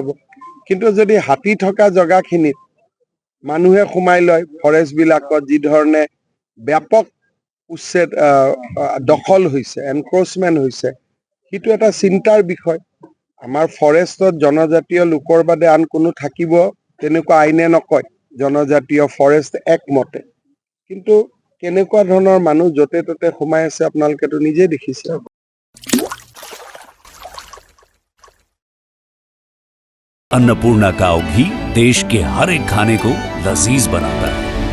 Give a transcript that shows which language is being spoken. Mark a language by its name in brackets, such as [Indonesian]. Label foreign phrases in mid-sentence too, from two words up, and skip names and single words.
[Assamese] কিন্তু যদি হাতী থকা জেগাখিনিত মানুহে সোমাই লয়, ফৰেষ্টবিলাকত যি ধৰণে ব্যাপক উচ্ছেদ দখল হৈছে, এনক্ৰচমেণ্ট হৈছে, সেইটো এটা চিন্তাৰ বিষয়। আমাৰ ফৰেষ্টত জনজাতীয় লোকৰ বাদে আন কোনো থাকিব তেনেকুৱা আইনে নকয়, জনজাতীয় ফৰেষ্ট একমতে। কিন্তু কেনেকুৱা ধৰণৰ মানুহ য'তে ত'তে সোমাই আছে আপোনালোকেতো নিজেই দেখিছে। [Hindi] अन्नपूर्णा काव घी देश के हर एक खाने को लजीज बनाता है।